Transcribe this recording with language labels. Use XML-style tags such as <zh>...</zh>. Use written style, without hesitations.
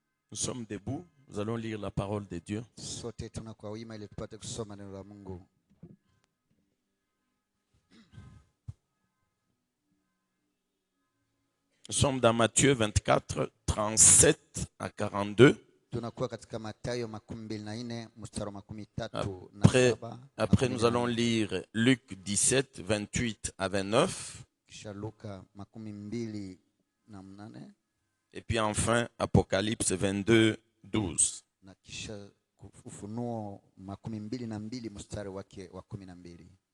<fr>Nous sommes debout, nous allons lire la parole de Dieu.</fr> <sw>Sote tunakuwa wima ili tupate kusoma neno la Mungu.</sw> <fr>Nous sommes dans Matthieu 24, 37 à 42.</fr> <sw>Tunakuwa katika Mathayo 24 mstari wa 13 na</sw> <fr>Après, 7. après nous allons lire Luc 17, 28 à 29.</fr> <sw>Kisha Luka 28</sw> <fr>Et puis enfin Apocalypse 22, 12.</fr> <sw>na kisha Ufunuo 22 mstari wake wa 12.</sw>